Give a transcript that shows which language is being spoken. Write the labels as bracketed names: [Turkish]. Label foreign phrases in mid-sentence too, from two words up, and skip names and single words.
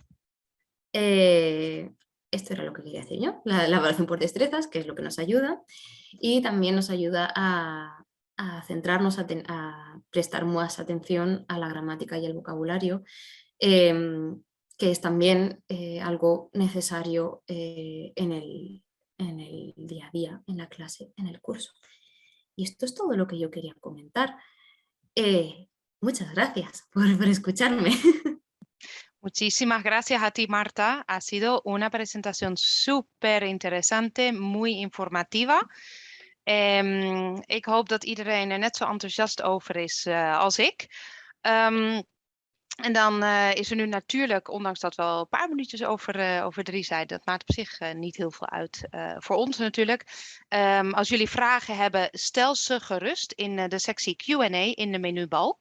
[Spanish] Esto era lo que quería decir yo, la evaluación por destrezas, que es lo que nos ayuda, y también nos ayuda a centrarnos, a prestar más atención a la gramática y el vocabulario, que es también algo necesario en el día a día, en la clase, en el curso. Y esto es todo lo que yo quería comentar. Muchas gracias por escucharme. Muchísimas gracias a ti, Marta. Ha sido una presentación súper interesante, muy informativa. [Dutch] Ik hoop dat iedereen er net zo enthousiast over is als ik. En dan is er nu natuurlijk, ondanks dat we al een paar minuutjes over 3 zijn, dat maakt op zich niet heel veel uit voor ons natuurlijk. Als jullie vragen hebben, stel ze gerust in de sectie Q&A in de menubalk.